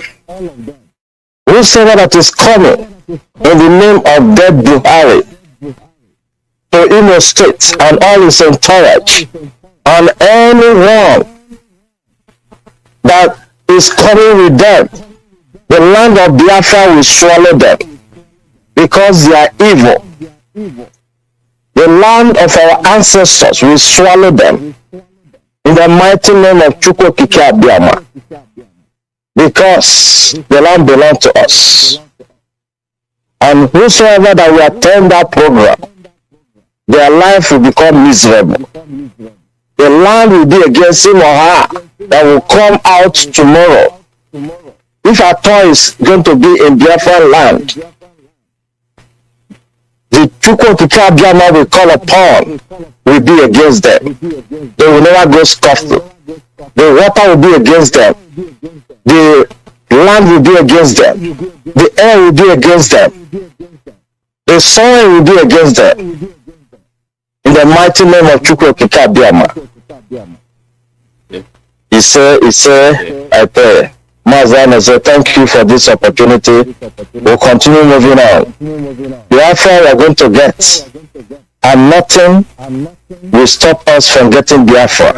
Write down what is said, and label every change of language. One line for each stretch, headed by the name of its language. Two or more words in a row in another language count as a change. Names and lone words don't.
English: Whosoever that is coming in the name of dead Buhari to Imo State and all its entourage, and anyone that is coming with them, the land of Biafra will swallow them because they are evil. The land of our ancestors will swallow them in the mighty name of Chukwu okike abịama, because the land belongs to us. And whosoever that will attend that program, their life will become miserable. The land will be against him or her that will come out tomorrow. If our toy is going to be in Biafra land, the Chukwu okike abịama will call upon will be against them. They will never go scot-free. The water will be against them. The land will be against them. The air will be against them. The soil will be against them. In the mighty name of Chukwu okike abịama. He said, I pray. Mazi, thank you for this opportunity. We'll continue moving on. Biafra we are going to get, and nothing will stop us from getting Biafra.